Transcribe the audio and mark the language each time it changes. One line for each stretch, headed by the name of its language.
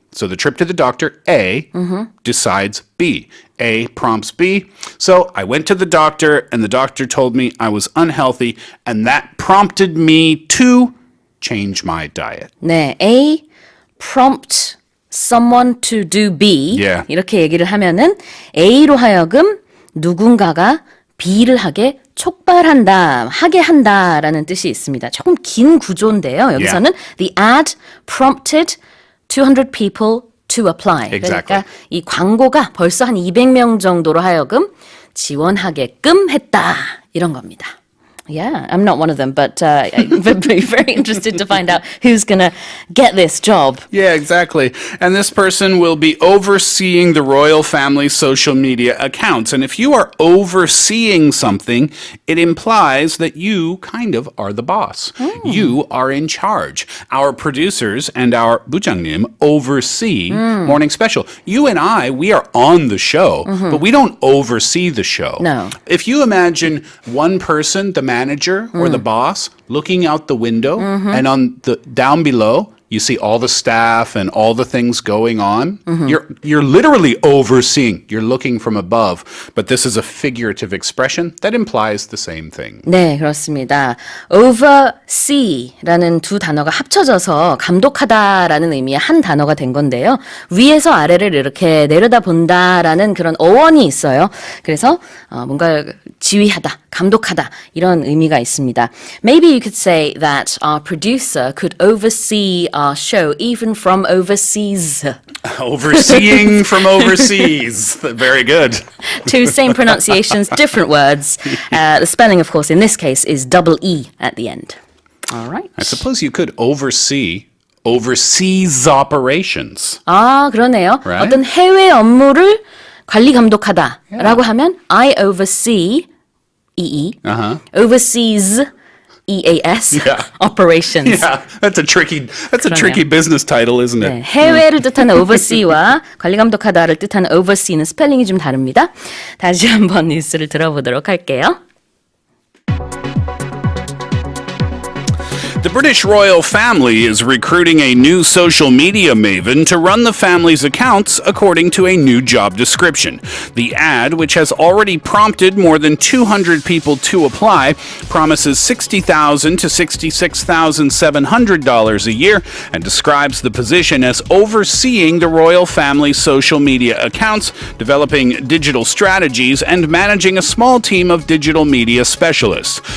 English: So the trip to the doctor, A, decides B. A prompts B. So I went to the doctor, and the doctor told me I was unhealthy, and that prompted me to change my diet. 네, A prompt someone to do B. Yeah.
Korean: 이렇게 얘기를 하면은 A로 하여금 누군가가 B를 하게 하게 한다라는 뜻이 있습니다. 조금 긴 구조인데요. 여기서는
English: the ad prompted 200 people to apply. Exactly.
Korean: 그러니까 이 광고가 벌써 한 200명 정도로 하여금 지원하게끔 했다. 이런 겁니다.
English: Yeah, I'm not one of them, but I'm very interested to find out who's going to get this job. Yeah, exactly. And this person will be overseeing the royal family's social media accounts. And if you are overseeing something, it implies that you kind of are the boss. You are in charge. Our producers and our 부장님 oversee Morning Special. You and I, we are on the show, but we don't oversee the show. No. If you imagine one person, the manager or the boss, looking out the window, and on the down below, you see all the staff and all the things going on. You're literally overseeing. You're looking from above. But this is a figurative expression that implies the same thing.
Korean: 네, 그렇습니다. oversee라는 두 단어가 합쳐져서 감독하다라는 의미의 한 단어가 된 건데요. 위에서 아래를 이렇게 내려다본다라는 그런 어원이 있어요. 그래서 뭔가 지휘하다, 감독하다 이런 의미가 있습니다.
English: Maybe you could say that our producer could oversee our show even from overseas. Overseeing from overseas. Very good. Two same pronunciations, different words. The spelling, of course, in this case is double E at the end. All right. I suppose you could oversee overseas operations.
Korean: 아, 그러네요.
English: Right?
Korean: 어떤 해외 업무를 관리 감독하다라고 하면
English: I oversee overseas EAS operations. Yeah, that's a tricky business title, isn't it?
Korean: 네, 해외를 뜻하는 oversee와 관리 감독하다를 뜻하는 oversee는 스펠링이 좀 다릅니다. 다시 한번 뉴스를 들어보도록 할게요.
English: The British royal family is recruiting a new social media maven to run the family's accounts according to a new job description. The ad, which has already prompted more than 200 people to apply, promises $60,000 to $66,700 a year and describes the position as overseeing the royal family's social media accounts, developing digital strategies, and managing a small team of digital media specialists.